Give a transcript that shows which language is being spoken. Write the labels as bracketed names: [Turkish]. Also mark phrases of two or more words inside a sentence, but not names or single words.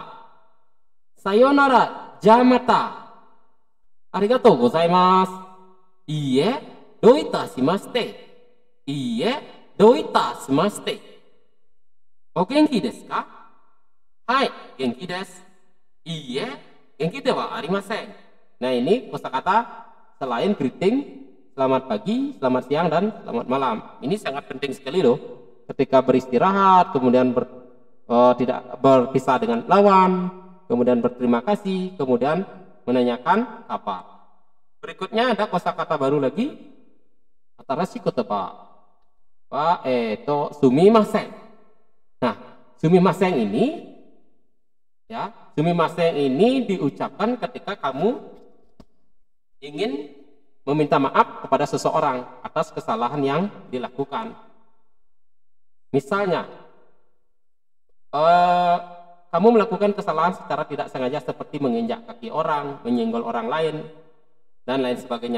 [Japanese] さよなら、じゃまた。ありがとうございます. いいえ、どういたしまして。いいえ、どういたしまして. お元気ですか？はい、元気です. いいえ、元気ではありません. [Indonesian] Nah, ini kosakata selain greeting, selamat pagi, selamat siang, dan selamat malam. Ini sangat penting sekali loh. Ketika beristirahat, kemudian tidak berpisah dengan lawan, kemudian berterima kasih, kemudian menanyakan kabar. Berikutnya ada kosakata baru lagi, [Japanese] 新しい言葉はすみません. [Indonesian] Nah, sumimasen ini ya, sumimasen ini diucapkan ketika kamu ingin meminta maaf kepada seseorang atas kesalahan yang dilakukan. Misalnya, kamu melakukan kesalahan secara tidak sengaja seperti menginjak kaki orang, menyenggol orang lain, dan lain sebagainya.